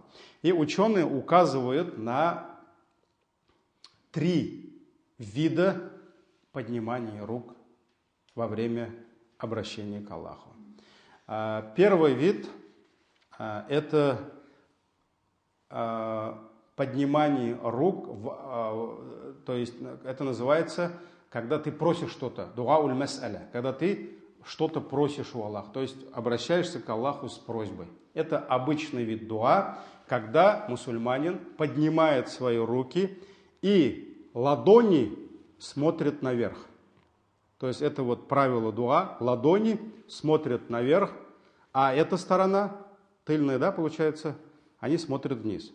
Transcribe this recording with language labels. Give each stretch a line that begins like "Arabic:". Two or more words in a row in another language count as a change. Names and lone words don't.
Russian: И ученые указывают на 3 вида поднимания рук во время обращения к Аллаху. Первый вид это поднимание рук, то есть это называется, когда ты просишь что-то,
Arabic: دعاء المسألة,
Russian: когда ты что-то просишь у Аллаха, то есть обращаешься к Аллаху с просьбой. Это обычный вид дуа, когда мусульманин поднимает свои руки и ладони смотрят наверх. То есть это вот правило дуа, ладони смотрят наверх, а эта сторона, тыльная, да, получается, они смотрят вниз.